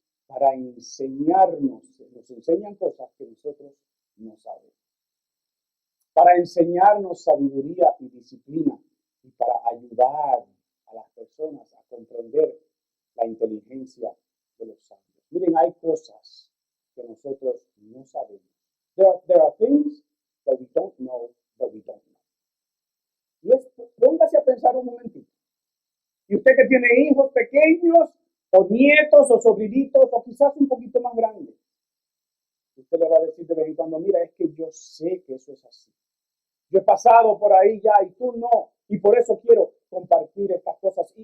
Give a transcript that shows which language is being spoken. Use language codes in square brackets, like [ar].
[es] Para enseñarnos, nos enseñan cosas que nosotros no sabemos. Para enseñarnos sabiduría y disciplina y para ayudar a las personas a comprender la inteligencia de los sabios. Miren, hay cosas que nosotros no sabemos. [en] There are things that we don't know that we don't know. [es] Y póngase a pensar un momentito. Y usted que tiene hijos pequeños, o nietos, o sobrinitos, o quizás un poquito más grandes, usted le va a decir de vez en cuando, mira, es que yo sé que eso es así. Yo he pasado por ahí ya y tú no. Y por eso quiero compartir estas cosas.